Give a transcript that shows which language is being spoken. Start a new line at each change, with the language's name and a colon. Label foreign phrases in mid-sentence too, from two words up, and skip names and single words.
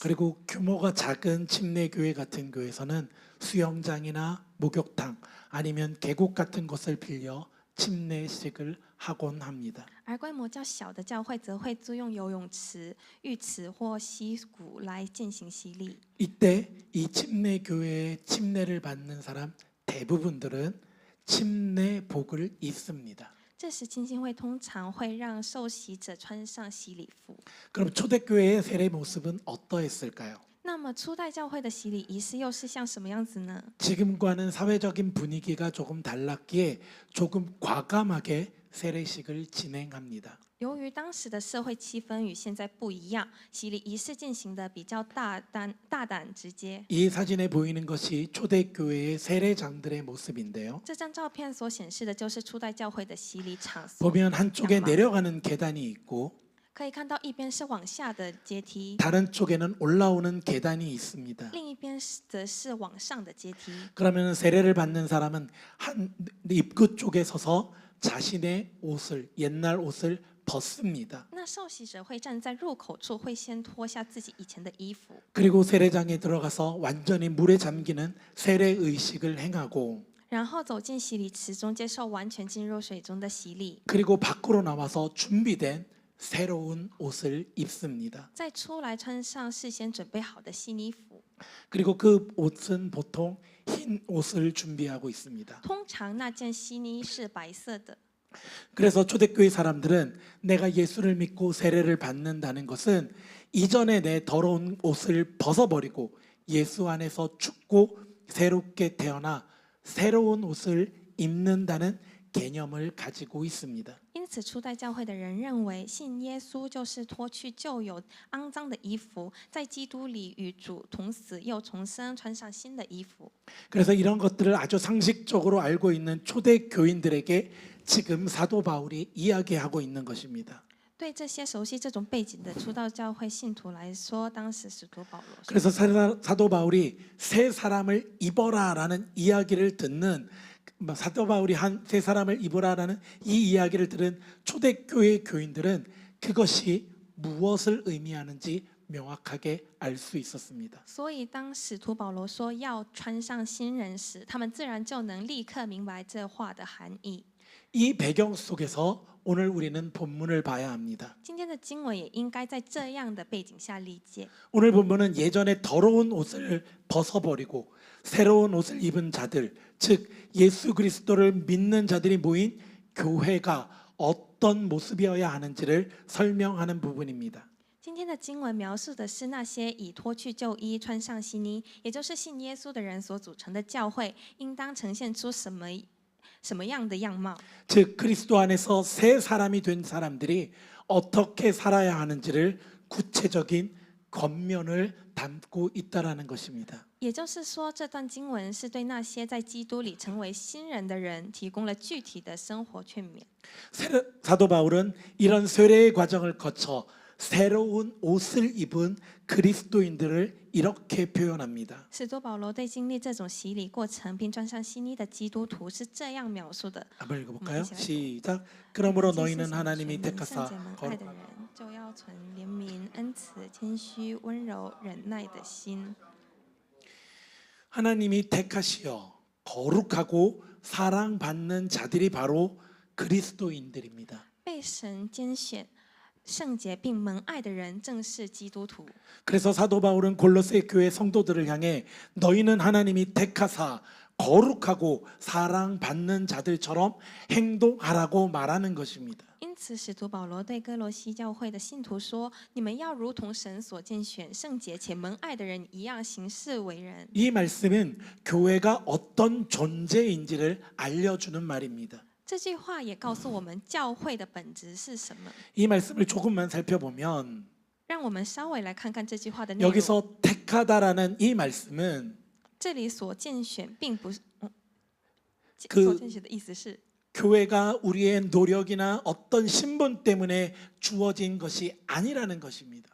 Korean: 그리고 규모가 작은 침례교회 같은 교회에서는 수영장이나 목욕탕 아니면 계곡 같은 곳을 빌려 침례식을 하곤 합니다.
Chinese: 而规模较小的教会则会租用游泳池、浴池或溪谷来进行洗礼。
Korean: 이때 이 침례교회의 침례를 받는 사람 대부분들은 침례복을 입습니다.
Chinese: 这时，浸信会通常会让受洗者穿上洗礼服。
Korean: 그럼 초대교회의 세례 모습은 어떠했을까요?
Chinese: 那么，初代教会的洗礼仪式又是像什么样子呢？
Korean: 지금과는 사회적인 분위기가 조금 달랐기에 조금 과감하게 세례식을 진행합니다.
Chinese: 由于当时的社会气氛与现在不一样，洗礼仪式进行的比较大胆直接。
Korean: 이 사진에 보이는 것이 초대교회의 세례장들의 모습인데요.
Chinese: 这张照片所显示的就是初代教会的洗礼场所。
Korean: 보면 한쪽에 내려가는 계단이 있고
Chinese: 可以看到一边是往下的阶梯，
Korean: 다른 쪽에는 올라오는 계단이 있습니다.
Chinese: 另一边则是往上的阶梯。
Korean: 그러면 세례를 받는 사람은 한 입구 쪽에 서서 자신의 옷을 옛날 옷을 벗습니다.
Chinese: 那受洗者会站在入口处，会先脱下自己以前的衣服，
Korean: 그리고 세례장에 들어가서 완전히 물에 잠기는 세례 의식을 행하고
Chinese: 然后走进洗礼池中，接受完全浸入水中的洗礼，
Korean: 그리고 밖으로 나와서 준비된 새로운 옷을 입습니다.
Chinese: 再出来穿上事先准备好的新衣服。
Korean: 그리고 그 옷은 보통 흰 옷을 준비하고 있습니다.
Chinese: 通常那件新衣是白色的，
Korean: 그래서 초대교회 사람들은 내가 예수를 믿고 세례를 받는다는 것은 이전에 내 더러운 옷을 벗어버리고 예수 안에서 죽고 새롭게 태어나 새로운 옷을 입는다는 개념을 가지고 있습니다.
Chinese: 因此，初代教会的人认为，信耶稣就是脱去旧有肮脏的衣服，在基督里与主同死，又重生，穿上新的衣服。
Korean: 그래서 이런 것들을 아주 상식적으로 알고 있는 초대 교인들에게 지금 사도 바울이 이야기하고 있는 것입니다.
Chinese: 对这些熟悉这种背景的初道教会信徒来说，当时使徒保罗说
Korean: 그래서 사도 바울이 새 사람을 입어라라는 이야기를 듣는 사도 바울이 한 새 사람을 입어라라는 이 이야기를 들은 초대교회 교인들은 그것이 무엇을 의미하는지 명확하게 알 수 있었습니다.
Chinese: 所以，当使徒保罗说要穿上新人时，他们自然就能立刻明白这话的含义。
Korean: 이 배경 속에서 오늘 우리는 본문을 봐야 합니다.
Chinese: 今天的经文也应该在这样的背景下理解。
Korean: 오늘 본문은 예전에 더러운 옷을 벗어버리고 새로운 옷을 입은 자들, 즉 예수 그리스도를 믿는 자들이 모인 교회가 어떤 모습이어야 하는지를 설명하는 부분입니다.
Chinese: 今天的经文描述的是那些已脱去旧衣、穿上新衣，也就是信耶稣的人所组成的教会，应当呈现出什么样的样貌？
Korean: 즉 그리스도 안에서 새 사람이 된 사람들이 어떻게 살아야 하는지를 구체적인 겉면을 담고 있다라는 것입니다.
Chinese: 也就是说，这段经文是对那些在基督里成为新人的人提供了具体的生活劝勉。
Korean: 사도 바울은 이런 세례의 과정을 거쳐 새로운 옷을 입은 그리스도인들을 이렇게 표현합니다.
Chinese: 使徒保罗对经历这种洗礼过程并穿上新衣的基督徒是这样描述的：
Korean: 한번 읽어볼까요? 시작. 그러므로 너희는 하나님이
Chinese: 圣
Korean: 택하사
Chinese: 洁蒙爱的人，就要存怜悯、恩慈、谦虚、温柔、忍耐的心。
Korean: 하나님이 택하시어 거룩하고 사랑받는 자들이 바로 그리스도인들입니다.
Chinese: 被神拣选、圣洁并蒙爱的人，正是基督徒。
Korean: 그래서 사도 바울은 골로새 교회 성도들을 향해 너희는 하나님이 택하사 거룩하고 사랑받는 자들처럼 행동하라고 말하는 것입니다.
Chinese: 因此，使徒保罗对哥罗西教会的信徒说：“你们要如同神所拣选、圣洁且蒙爱的人一样行事为人。”
Korean: 이 말씀은 교회가 어떤 존재인지를 알려주는 말입니다.
Chinese: 这句话也告诉我们教会的本质是什么。
Korean: 이 말씀을 조금만 살펴보면
Chinese: 让我们稍微来看看这句话的内容。
Korean: 여기서 택하다라는 이 말씀은
Chinese: 这里所拣选并不是，
Korean: 그
Chinese: 所拣选的意思是，
Korean: 교회가 우리의 노력이나 어떤 신분 때문에 주어진 것이 아니라는 것입니다.